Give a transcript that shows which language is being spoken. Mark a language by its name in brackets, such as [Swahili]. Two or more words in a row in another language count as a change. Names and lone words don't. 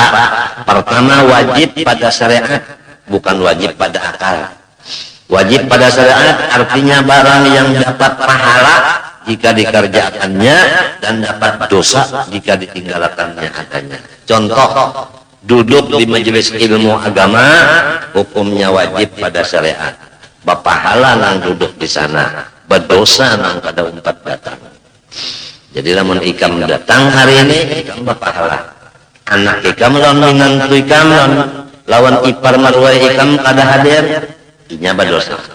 [Indonesian] Pertama, wajib pada syariat, bukan wajib pada akal. Wajib pada syariat artinya barang yang dapat pahala jika dikerjakannya dan dapat dosa jika ditinggalkannya adanya. Contoh, duduk di majelis ilmu agama hukumnya wajib pada syariat. [Banjar] Berpahala nang duduk di sana, berdosa nang pada umpat datang. Jadi lamun ikam datang hari ini, ikam berpahala. Anak ikam lawan minantu ikam lawan ipar marwah ikam kada hadir, inya berdosa.